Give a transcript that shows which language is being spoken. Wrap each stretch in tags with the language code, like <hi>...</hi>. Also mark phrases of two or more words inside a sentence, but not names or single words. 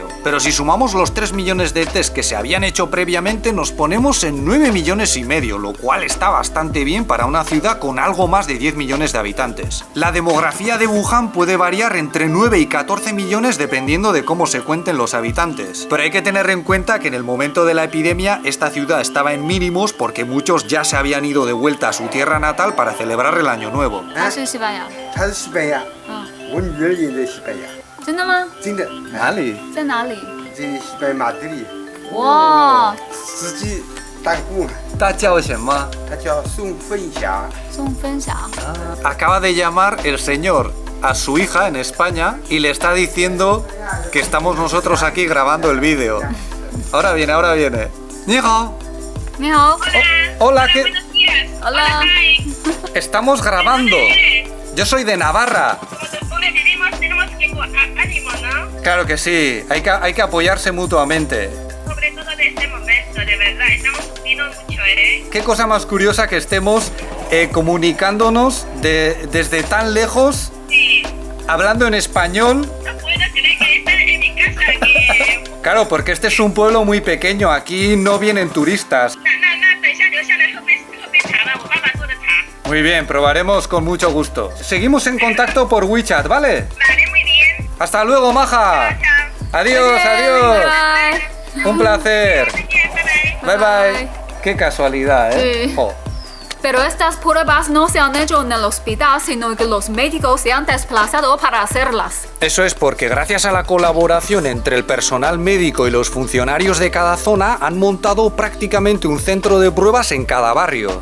<es>Pero si sumamos los 3 millones de test que se habían hecho previamente, nos ponemos en 9 millones y medio, lo cual está bastante bien para una ciudad con algo más de 10 millones de habitantes. La demografía de Wuhan puede variar entre 9 y 14 millones dependiendo de cómo se cuenten los habitantes. Pero hay que tener en cuenta que en el momento de la epidemia esta ciudad estaba en mínimos porque muchos ya se habían ido de vuelta a su tierra natal para celebrar el Año Nuevo.</es> <zh>他是西班牙。他是西班牙，我女儿也在西班牙，真的吗？真的。哪里？在哪里？在西班牙马德里，哇，司机打工，他叫什么？他叫宋凤霞。宋分享。</zh> <es>Acaba de llamar el señor a su hija en España y le está diciendo que estamos nosotros aquí grabando el vídeo. Ahora viene, ahora viene.</es> <zh>¡你好! 你好。</zh> <es>Hola, ¿qué? Hola。 Estamos grabando. Yo soy de Navarra. Tenemos que ánimo, ¿no? Claro que sí, hay que apoyarse mutuamente. Sobre todo en este momento, de verdad, estamos sufriendo mucho, ¿eh? Qué cosa más curiosa que estemos comunicándonos desde tan lejos, Sí, hablando en español. no puedo creer que estén en mi casa, que... Claro, porque este es un pueblo muy pequeño, aquí no vienen turistas.</es> <zh>那等一下留下来喝杯茶吧，我爸爸做的茶。</zh> <es>Muy bien, probaremos con mucho gusto. Seguimos en contacto por WeChat, ¿vale? Vale, muy bien. Hasta luego, Maja. Chao. Adiós, adiós.</es> <en>Bye.</en> <es>Un placer.</es> <zh>再见，拜拜。</zh> <en>Bye bye.</en> <es>Qué casualidad, ¿eh? Sí. Jo. Pero estas pruebas no se han hecho en el hospital, sino que los médicos se han desplazado para hacerlas. Eso es porque gracias a la colaboración entre el personal médico y los funcionarios de cada zona han montado prácticamente un centro de pruebas en cada barrio.</es>